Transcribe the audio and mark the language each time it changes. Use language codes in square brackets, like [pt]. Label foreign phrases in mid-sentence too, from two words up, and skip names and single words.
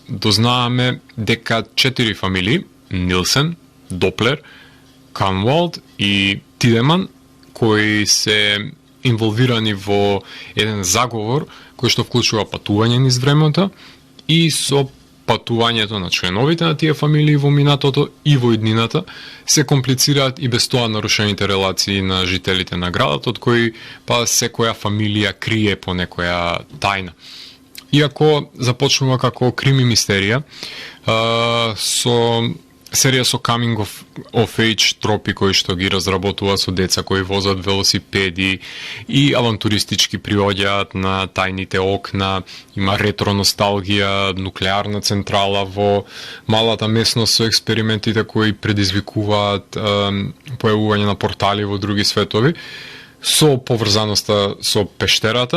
[mk] Дознаваме дека 4 фамилии, Нилсен, Доплер, Канвалд и Тидеман, кои се инволвирани во еден заговор кој што вклучува патување низ времето и со патувањето на членовите на тие фамилии во минатото и во иднината се комплицираат и без тоа нарушените релации на жителите на градот, од кои па секоја фамилија крие по некоја тајна. Иако започнува како крими мистерија, со серија со [en] coming of age [mk] тропи кои што ги разработува со деца кои возат велосипеди и авантуристички приоѓаат на тајните окна, има ретро носталгија, нуклеарна централа во малата местност со експериментите кои предизвикуваат појавување на портали во други светови, со поврзаноста со пештерата.